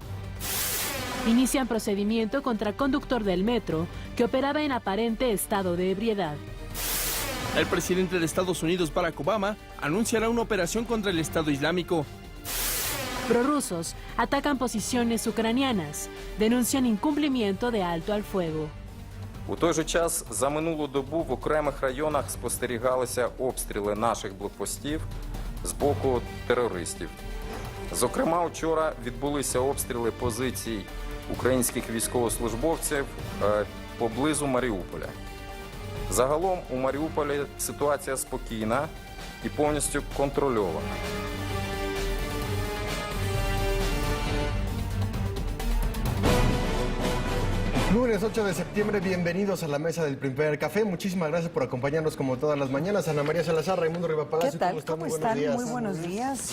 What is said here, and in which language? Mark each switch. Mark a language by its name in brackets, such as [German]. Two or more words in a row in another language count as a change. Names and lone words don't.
[Spanish] Inician procedimiento contra conductor del metro que operaba en aparente estado de ebriedad. El presidente de Estados Unidos, Barack Obama, anunciará una operación contra el Estado Islámico. Prorrusos atacan posiciones ucranianas, denuncian incumplimiento de alto al fuego. [Ukrainian] У той же час за минулу добу в окремих районах спостерігалися обстріли наших блокпостів з боку терористів. Зокрема, вчора відбулися обстріли позицій українських військовослужбовців поблизу Маріуполя. Загалом у Маріуполі ситуація спокійна і повністю контрольована. [Spanish] Lunes 8 de septiembre, bienvenidos a la mesa del primer café. Muchísimas gracias por acompañarnos como todas las mañanas. Ana María Salazar, Raimundo Rivapalacio. ¿Qué tal? ¿Cómo están? Muy buenos días.